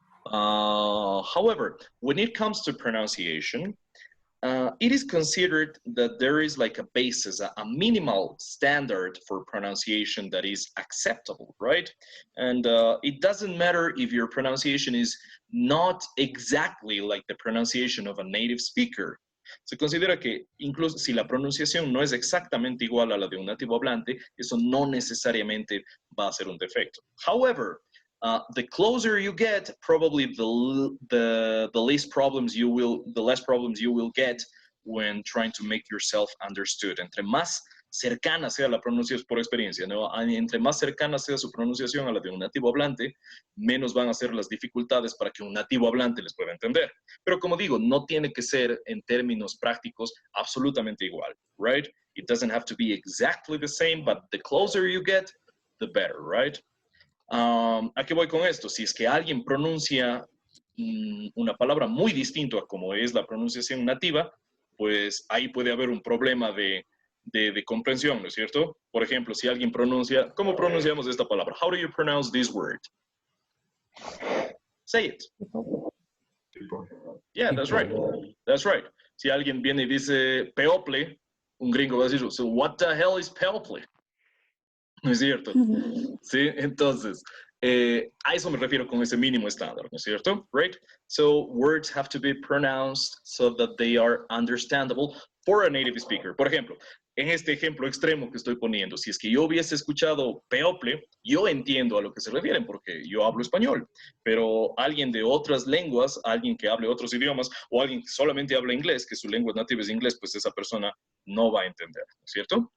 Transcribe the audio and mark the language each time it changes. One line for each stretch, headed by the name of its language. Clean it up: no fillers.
English: However, when it comes to pronunciation, it is considered that there is like a basis, a minimal standard for pronunciation that is acceptable, right? And it doesn't matter if your pronunciation is not exactly like the pronunciation of a native speaker.
Spanish: Se considera que incluso si la pronunciación no es exactamente igual a la de un nativo hablante, eso no necesariamente va a ser un defecto.
English: However, the closer you get, probably the less problems you will get when trying to make yourself understood.
Spanish: Entre más cercana sea la pronunciación, por experiencia, ¿no? Entre más cercana sea su pronunciación a la de un nativo hablante, menos van a ser las dificultades para que un nativo hablante les pueda entender. Pero como digo, no tiene que ser en términos prácticos absolutamente igual, right?
English: It doesn't have to be exactly the same, but the closer you get, the better, right?
Spanish: ¿A qué voy con esto? Si es que alguien pronuncia una palabra muy distinta a como es la pronunciación nativa, pues ahí puede haber un problema de comprensión, ¿no es cierto? Por ejemplo, si alguien pronuncia, ¿cómo pronunciamos esta palabra?
English: How do you pronounce this word? Say it. Yeah, that's right. That's right.
Spanish: Si alguien viene y dice people, un gringo va a decir,
English: so what the hell is people?
Spanish: ¿No es cierto? Sí, entonces, a eso me refiero con ese mínimo estándar, ¿no es cierto?
English: Right? So words have to be pronounced so that they are understandable for a native speaker.
Spanish: Por ejemplo, en este ejemplo extremo que estoy poniendo, si es que yo hubiese escuchado people, yo entiendo a lo que se refieren porque yo hablo español, pero alguien de otras lenguas, alguien que hable otros idiomas o alguien que solamente habla inglés, que su lengua nativa es inglés, pues esa persona no va a entender, ¿no es cierto?